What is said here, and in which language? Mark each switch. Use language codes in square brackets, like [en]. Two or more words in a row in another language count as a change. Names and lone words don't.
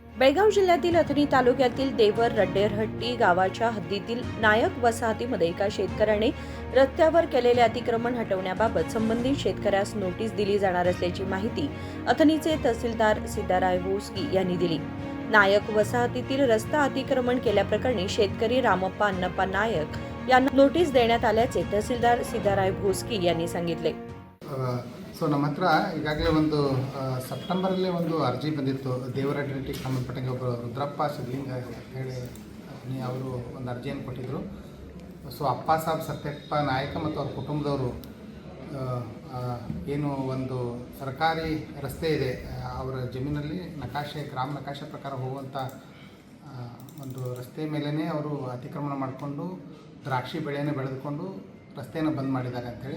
[mr] बेळगाव जिल्ह्यातील अथणी तालुक्यातील देवर रड्डेरहट्टी गावाच्या हद्दीतील नायक वसाहतीमध्ये एका शेतकऱ्याने रस्त्यावर केलेले अतिक्रमण हटवण्याबाबत संबंधित शेतकऱ्यास नोटीस दिली जाणार असल्याची माहिती अथणीचे तहसीलदार सिद्धाराय भोसकी यांनी दिली। नायक वसाहतीतील रस्ता अतिक्रमण केल्याप्रकरणी शेतकरी रामप्पा अन्नप्पा नायक यांना नोटीस देण्यात आल्याचे तहसीलदार सिद्धाराय भोसकी यांनी सांगितले। [kn] ಸೊ ನಮ್ಮ ಹತ್ರ ಈಗಾಗಲೇ ಒಂದು ಸೆಪ್ಟೆಂಬರಲ್ಲಿ ಒಂದು ಅರ್ಜಿ ಬಂದಿತ್ತು ದೇವರಡ್ಡಿಗೆ ಸಂಬಂಧಪಟ್ಟಂಗೆ ಒಬ್ಬರು ರುದ್ರಪ್ಪ ಸಿದ್ಲಿಂಗ ಹೇಳಿ ಅವರು ಒಂದು ಅರ್ಜಿಯನ್ನು ಕೊಟ್ಟಿದ್ದರು। ಸೊ ಅಪ್ಪ ಸಾಬ್ ಸತ್ಯಪ್ಪ ನಾಯಕ ಮತ್ತು ಅವ್ರ ಕುಟುಂಬದವರು ಏನು ಒಂದು ಸರ್ಕಾರಿ ರಸ್ತೆ ಇದೆ ಅವರ ಜಮೀನಲ್ಲಿ ನಕಾಶೆ ಗ್ರಾಮ ನಕಾಶೆ ಪ್ರಕಾರ ಹೋಗುವಂಥ ಒಂದು ರಸ್ತೆ ಮೇಲೇ ಅವರು ಅತಿಕ್ರಮಣ ಮಾಡಿಕೊಂಡು ದ್ರಾಕ್ಷಿ ಬೆಳೆಯನ್ನು ಬೆಳೆದುಕೊಂಡು ರಸ್ತೆಯನ್ನು ಬಂದ್ ಮಾಡಿದ್ದಾರೆ ಅಂಥೇಳಿ।